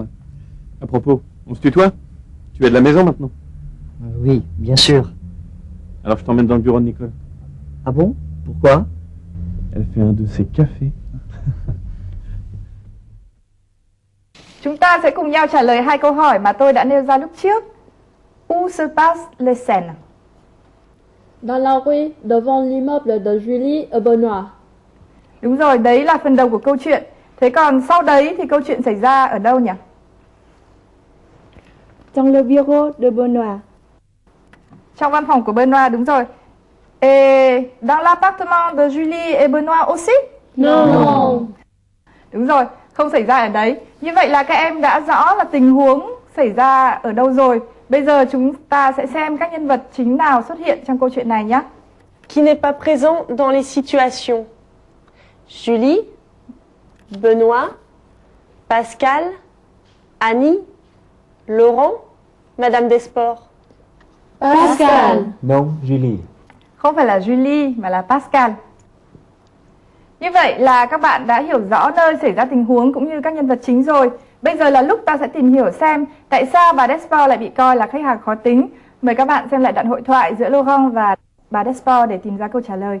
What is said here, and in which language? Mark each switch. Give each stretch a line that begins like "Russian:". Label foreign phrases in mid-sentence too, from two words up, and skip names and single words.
French: À propos, on se tutoie? Tu es de la maison maintenant? Oui, bien sûr. Alors je t'emmène dans le bureau de Nicole. Ah bon? Pourquoi? Elle fait un de ses cafés.
Vietnamese: Chúng ta sẽ cùng nhau trả lời hai câu hỏi mà tôi đã nêu ra lúc trước.
French: Où se passe les scènes? Dans la rue, devant l'immeuble de Julie et Benoît.
Vietnamese: Đúng rồi, đấy là phần đầu của câu chuyện. Thế còn sau đấy thì câu chuyện xảy ra ở đâu nhỉ?
French: Dans le bureau de Benoît.
Vietnamese: Trong văn phòng của Benoît, đúng rồi.
French: Et dans l'appartement de Julie et Benoît aussi? Non.
Vietnamese: Đúng rồi, không xảy ra ở đấy. Như vậy là các em đã rõ là tình huống xảy ra ở đâu rồi. Bây giờ chúng ta sẽ xem các nhân vật chính nào xuất hiện trong câu chuyện này nhé.
French: Qui n'est pas présent dans les situations? Julie, Benoît, Pascal, Annie, Laurent, Madame Desportes. Pascal. Non, Julie.
Vietnamese: Không phải là Julie mà là Pascal. Như vậy là các bạn đã hiểu rõ nơi xảy ra tình huống cũng như các nhân vật chính rồi. Bây giờ là lúc ta sẽ tìm hiểu xem tại sao bà Desportes lại bị coi là khách hàng khó tính. Mời các bạn xem lại đoạn hội thoại giữa Laurent và bà Desportes để tìm ra câu trả lời.